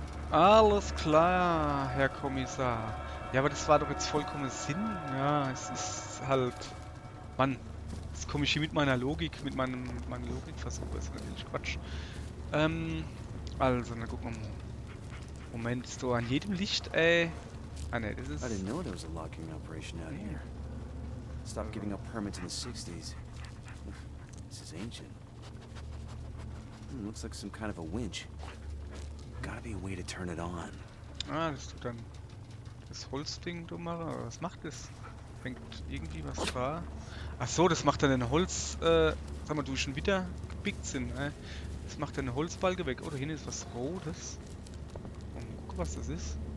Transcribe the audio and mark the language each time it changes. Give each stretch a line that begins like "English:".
German: Alles klar, Herr Kommissar. Ja, aber das war doch jetzt vollkommen Sinn. Ja, es ist halt... Mann, jetzt komme ich hier mit meiner Logik, mit meinem Logikversuch. Das ist natürlich Quatsch. Also, dann gucken wir mal. Moment, ist da an jedem Licht, ey. Ah, ne, das ist...
English: I didn't know there was a locking operation out here. Stopped giving up permits in the 60s. This is ancient. Looks like some kind of a winch. Gotta be a way to turn it on.
German: Ah, das tut dann das Holzding da machen. Aber was macht das? Fängt irgendwie was dran? Ach so, das macht dann ein Holz... sag mal, du schon wieder gepickt sind, Das macht dann eine Holzbalge weg. Oh, da hinten ist was Rotes. Oh, guck, was das ist.